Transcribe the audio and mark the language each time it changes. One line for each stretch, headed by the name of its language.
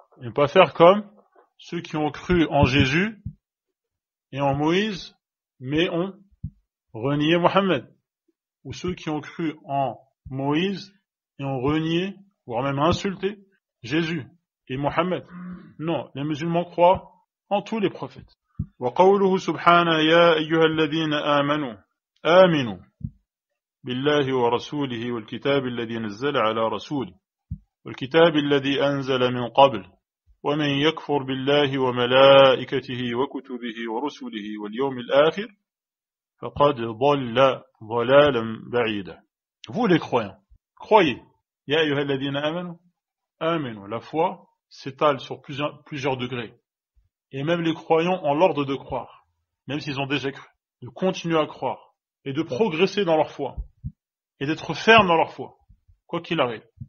French: Et ne pas faire comme ceux qui ont cru en Jésus et en Moïse, mais ont renié Mohammed. Ou ceux qui ont cru en Moïse et ont renié, voire même insulté, Jésus et Mohammed. Non, les musulmans croient en tous les prophètes.
Arabic: وقوله سبحانه يا أيها الذين آمنوا بالله ورسوله والكتاب الذي نزل على رسوله والكتاب الذي أنزل من قبل ومن يكفر بالله وملائكته وكتبه ورسله واليوم الآخر فقد ضل ضلالا بعيدا.
French: Vous les croyants, croyez.
Arabic: يا أيها الذين آمنوا.
French: La foi s'étale sur plusieurs degrés. Et même les croyants ont l'ordre de croire, même s'ils ont déjà cru, de continuer à croire et de progresser dans leur foi et d'être fermes dans leur foi, quoi qu'il arrive.